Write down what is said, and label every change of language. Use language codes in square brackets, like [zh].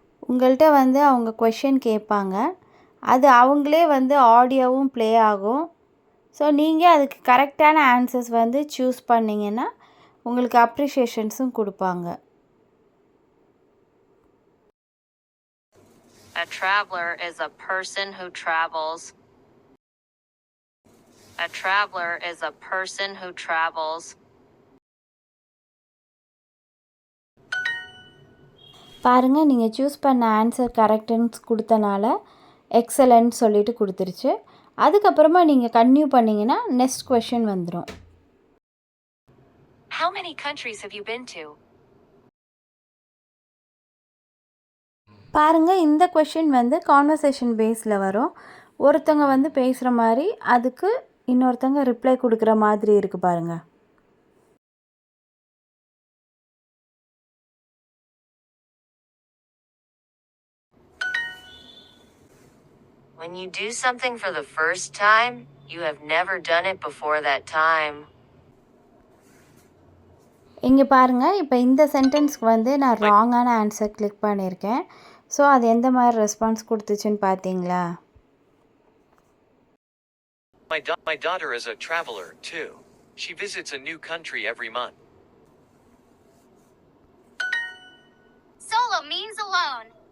[ta] உங்கள்கிட்ட அவங்க கொஷின் கேட்பாங்க. அது அவங்களே ஆடியோவும் ப்ளே ஆகும். ஸோ நீங்கள் அதுக்கு கரெக்டான ஆன்சர்ஸ் சூஸ் பண்ணிங்கன்னா உங்களுக்கு அப்ரிஷியேஷன்ஸும் கொடுப்பாங்க. [en] A traveler is a person who travels. A traveler is a person who travels. [ta] பாருங்கள், நீங்கள் சூஸ் பண்ண ஆன்சர் கரெக்டுன்னு கொடுத்தனால எக்ஸலண்ட் சொல்லிட்டு கொடுத்துருச்சு. அதுக்கப்புறமா நீங்கள் கன்டினியூ பண்ணிங்கன்னா நெக்ஸ்ட் கொஷின் வந்துடும். [en] How many countries have you been to? [ta] பாருங்கள், இந்த கொஷின் கான்வர்சேஷன் பேஸில் வரும். ஒருத்தவங்க பேசுகிற மாதிரி அதுக்கு இன்னொருத்தவங்க ரிப்ளை கொடுக்குற மாதிரி இருக்குது பாருங்கள். [en] When you do something for the first time, you have never done it before that time. [ta] இங்கே பாருங்கள், இப்போ இந்த சென்டென்ஸ்க்கு வந்து நான் ராங்கான ஆன்சர் கிளிக் பண்ணியிருக்கேன். ஸோ அது எந்த மாதிரி ரெஸ்பான்ஸ் கொடுத்துச்சுன்னு பார்த்தீங்களா? [en] My daughter is a traveler, too. She visits a new country every month. Solo means alone.